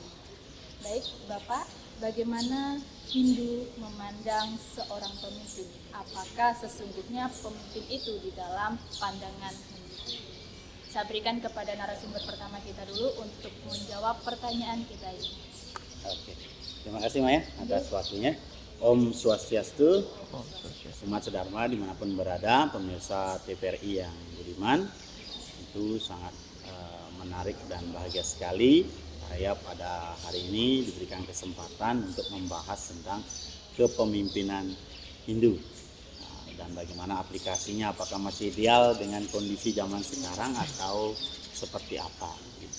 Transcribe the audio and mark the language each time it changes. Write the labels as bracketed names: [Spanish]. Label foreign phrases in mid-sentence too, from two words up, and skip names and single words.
[Indonesian] Baik, Bapak, bagaimana Hindu memandang seorang pemimpin? Apakah sesungguhnya pemimpin itu di dalam pandangan Hindu? Saya berikan kepada narasumber pertama kita dulu untuk menjawab pertanyaan kita ini. Oke. Terima kasih Maya atas waktunya. [Sanskrit] Om Swastiastu. [Indonesian] Umat sedharma dimanapun berada, pemirsa TVRI yang budiman, itu sangat menarik dan bahagia sekali saya pada hari ini diberikan kesempatan untuk membahas tentang kepemimpinan Hindu. Dan bagaimana aplikasinya, apakah masih ideal dengan kondisi zaman sekarang atau seperti apa gitu.